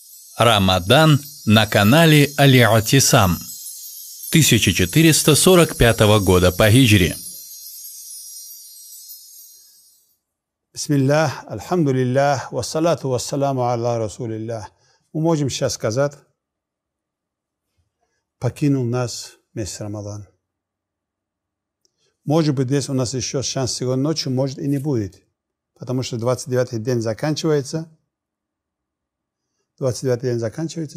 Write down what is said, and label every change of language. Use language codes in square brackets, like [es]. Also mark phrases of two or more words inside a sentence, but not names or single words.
[ru] Рамадан на канале Аль-Атисам 1445 года по хиджре. Бисмиллах, [ar] الحمد لله والصلاة والسلام على رسول الله. [ru] Мы можем сейчас сказать, покинул нас месяц Рамадан. Может быть, здесь у нас еще шанс сегодня ночью, может и не будет. Потому что 29-й день заканчивается. 29-й день заканчивается.